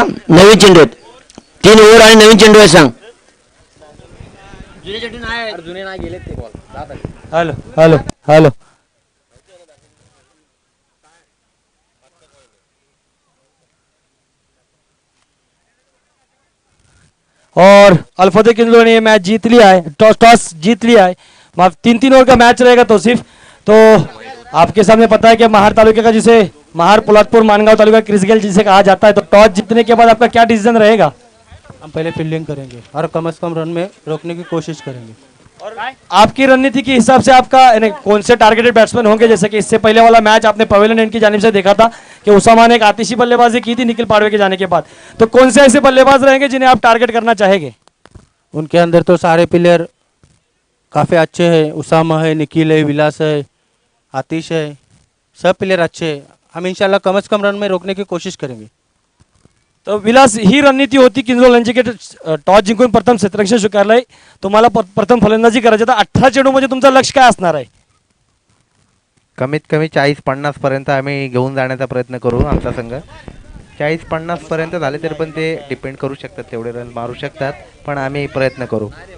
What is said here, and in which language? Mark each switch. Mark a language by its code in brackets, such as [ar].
[mr] नवीन चेंडू 3 ओव्हर आणि नवीन चेंडू आहे सांग। जुने चेंडू नाही, जुने नाही गेले ते बॉल। [hi] हेलो हेलो हेलो, और अल्फादे किंजलो ने ये मैच जीत लिया है, टॉस जीत लिया है। 3-3 ओवर का मैच रहेगा तो सिर्फ तो आपके सामने पता है कि महार तालुके का जिसे महार पोलादपुर मानगांव तालुका क्रिसगेल जिसे कहा जाता है, तो टॉस जीतने के बाद आपका क्या डिसीजन रहेगा? हम पहले फील्डिंग करेंगे और कम से कम रन में रोकने की कोशिश करेंगे। और आपकी रणनीति के हिसाब से आपका कौन से टारगेटेड बैट्समैन होंगे? जैसे कि इससे पहले वाला मैच आपने पवेलियन एंड की जानिब से देखा था कि उसामा ने एक आतिशी बल्लेबाजी की थी निखिल पाड़वे के जाने के बाद, तो कौन से ऐसे बल्लेबाज रहेंगे जिन्हें आप टारगेट करना चाहेंगे? उनके अंदर तो सारे प्लेयर काफ़ी अच्छे हैं, उसामा है, निखिल है, विलास है, आतिश है, सब प्लेयर अच्छे हैं। हम इंशाल्लाह कम से कम रन में रोकने की कोशिश करेंगे। [mr] तो विलास, ही रणनीती होती किंजल यांची की टॉस जिंकून प्रथम क्षेत्ररक्षण स्वीकारलंय, तुम्हाला प्रथम फलंदाजी करायची, तर 18 चेंडूमध्ये तुमचं लक्ष्य काय असणार आहे? कमीत कमी 40-50 पर्यंत आम्ही घेऊन जाण्याचा प्रयत्न करू। आमचा संघ 40-50 पर्यंत झाले तरी पण ते डिपेंड करू शकतात, तेवढे रन मारू शकतात, पण आम्ही प्रयत्न करू।